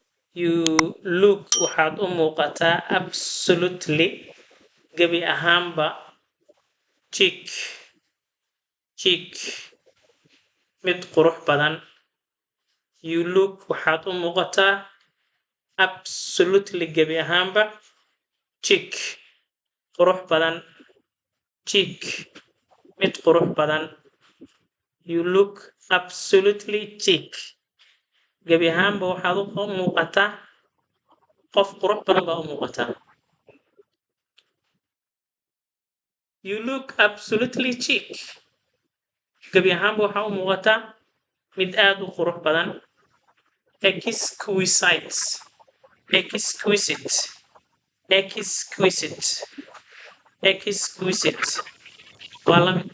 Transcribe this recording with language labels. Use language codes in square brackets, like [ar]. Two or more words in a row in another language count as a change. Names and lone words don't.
[en] You look [so] waxaad u muuqataa absolutely gebi ahaanba chic mid qurux badan. [en] You look [so] waxaad u muuqataa absolutely gebi ahaanba chic qurux badan. Chic mid qurux badan. [en] You look absolutely chic [so] gebi ahaanba waxaad u muuqataa qof qurux badan baa u muuqataa. [en] You look absolutely chic [so] gebi ahaanba waxaa u muuqataa mid aad u qurux badan. Exquisite waa la mid.